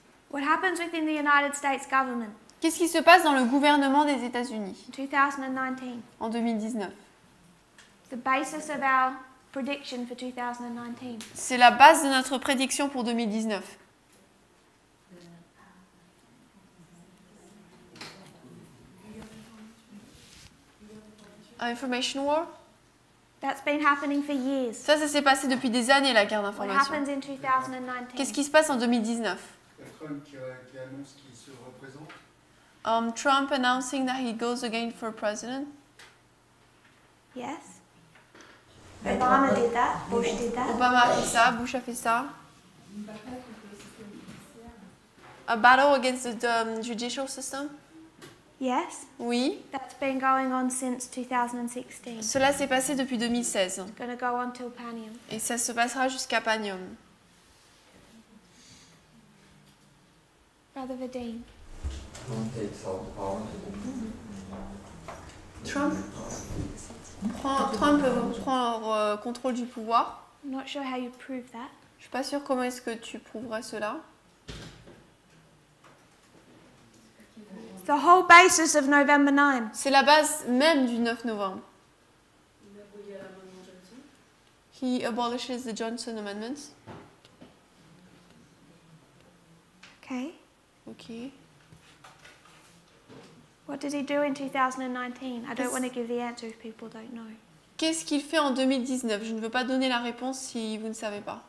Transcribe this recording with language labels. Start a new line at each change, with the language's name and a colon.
English: What happens within the United States government?
French: Qu'est-ce qui se passe dans le gouvernement des États-Unis? 2019. En 2019.
English: The basis of our prediction for 2019.
French: C'est la base de notre prédiction pour 2019.
English: Information war? That's been happening for years.
French: Ça s'est passé depuis des années, la guerre
English: What
French: d'information.
English: happens in 2019?
French: Qu'est-ce qui se passe en 2019? Trump qui annonce qu'il se représente.
English: Trump announcing that he goes again for president. Yes. Obama did that. Bush did that.
French: Obama a fait ça. Bush a fait ça.
English: A battle against the judicial system. Yes.
French: Oui.
English: That's been going on since 2016.
French: Cela s'est passé depuis 2016.
English: It's going to go on till Panium.
French: Et ça se passera jusqu'à Panium.
English: Brother Vadim.
French: Trump prend contrôle du pouvoir.
English: I'm not sure how you'd prove that.
French: Je suis pas sûre comment est-ce que tu prouverais cela.
English: It's the whole basis of November 9.
French: C'est la base même du 9 novembre.
English: He abolishes the Johnson Amendments. Okay.
French: Ok.
English: What did he do in 2019? I don't want to give the answer if people don't know.
French: Qu'est-ce qu'il fait en 2019? Je ne veux pas donner la réponse si vous ne savez pas.